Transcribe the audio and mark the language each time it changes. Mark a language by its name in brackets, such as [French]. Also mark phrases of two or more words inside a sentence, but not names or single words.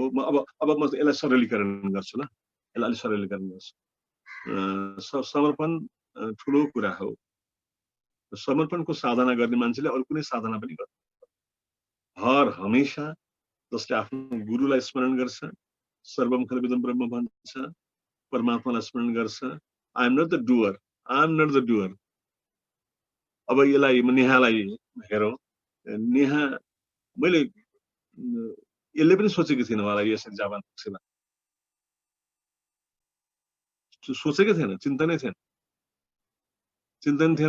[Nepali] अब म यसलाई सरलीकरण गर्छु ल, यसलाई अलिक सरलीकरण गर्छु। समर्पण ठुलो कुरा हो। समर्पणको साधना गर्ने मान्छेले अरू कुनै साधना पनि गर्छ। हर हमेशा जसले आफ्नो गुरुलाई स्मरण गर्छ, [Sanskrit] सर्वम खलविदम ब्रह्म [Nepali] भन्छ, परमात्मालाई स्मरण गर्छ, [English] I am not the doer, I am not the doer. [Nepali] अब यसलाई नेहालाई हेरौँ, नेहा मैले यसले पनि सोचेको थिएन होला यसरी जापान पुग्छ, सोचेकै थिएन, चिन्तनै थिएन, चिन्तन थिएन।